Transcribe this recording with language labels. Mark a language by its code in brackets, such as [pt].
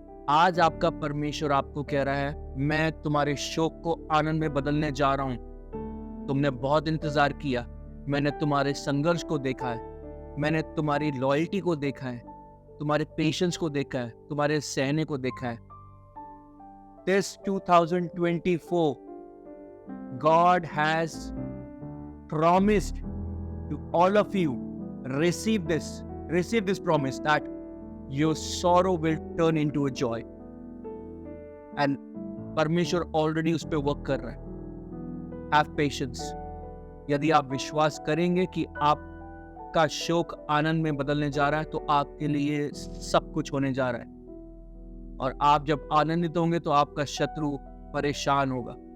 [hi] आज आपका परमेश्वर आपको कह रहा है, मैं तुम्हारे शोक को आनंद में बदलने जा रहा हूं। तुमने बहुत इंतजार किया, मैंने तुम्हारे संघर्ष को देखा है, मैंने तुम्हारी लॉयल्टी को देखा है, तुम्हारे पेशेंस को देखा है, तुम्हारे सहने को देखा है। [en] This 2024, God has promised to all of you, receive this promise that your sorrow will turn into a joy. [hi] And परमेश्वर ऑलरेडी उस पर वर्क कर रहा है। [en] Have patience. [hi] यदि आप विश्वास करेंगे कि आपका शोक आनंद में बदलने जा रहा है, तो आपके लिए सब कुछ होने जा रहा है। और आप जब आनंदित होंगे तो आपका शत्रु परेशान होगा।